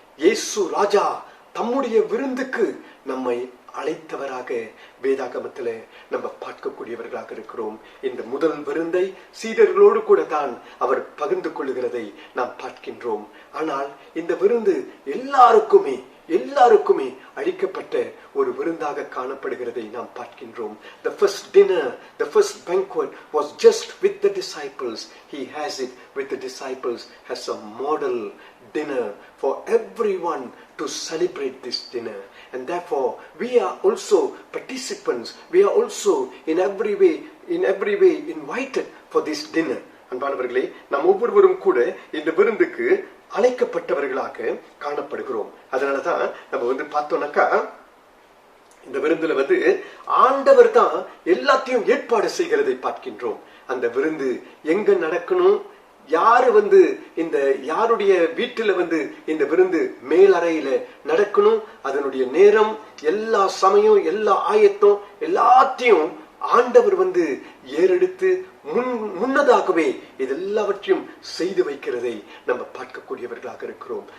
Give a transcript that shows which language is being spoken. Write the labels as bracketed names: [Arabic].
[Tamil] இயேசு ராஜா தம்முடைய விருந்துக்கு நம்மை அழைத்தவராக வேதாகமத்தில் நம்ம பார்க்கக்கூடியவர்களாக இருக்கிறோம். இந்த முதல் விருந்தை சீடர்களோடு கூட தான் அவர் பகிர்ந்து கொள்ளுகிறதை நாம் பார்க்கின்றோம். ஆனால் இந்த விருந்து எல்லாருக்குமே அளிக்கப்பட்ட ஒரு விருந்தாக காணப்படுகிறதை நாம் பார்க்கின்றோம். [English] The first dinner, the first banquet was just with the disciples. He has it with the disciples as a model dinner for everyone to celebrate this dinner. And therefore we are also participants. We are also in every way invited for this dinner. [Tamil] அன்பானவர்களே, நாம் ஒவ்வொருவரும் கூட இந்த விருந்துக்கு அழைக்கப்பட்டவர்களாக காணப்படுகிறோம். அதனாலதான் நம்ம பார்த்தோம்னாக்கா இந்த விருந்துல ஆண்டவர் தான் எல்லாத்தையும் ஏற்பாடு செய்கிறதை பார்க்கின்றோம். அந்த விருந்து எங்க நடக்கணும், யாரு இந்த யாருடைய வீட்டுல இந்த விருந்து மேலறையில நடக்கணும், அதனுடைய நேரம், எல்லா சமயம், எல்லா ஆயத்தம் எல்லாத்தையும் ஆண்டவர் ஏறெடுத்து முன்னதாகவே இதெல்லாவற்றையும் செய்து வைக்கிறதை நம்ம பார்க்கக்கூடியவர்களாக இருக்கிறோம்.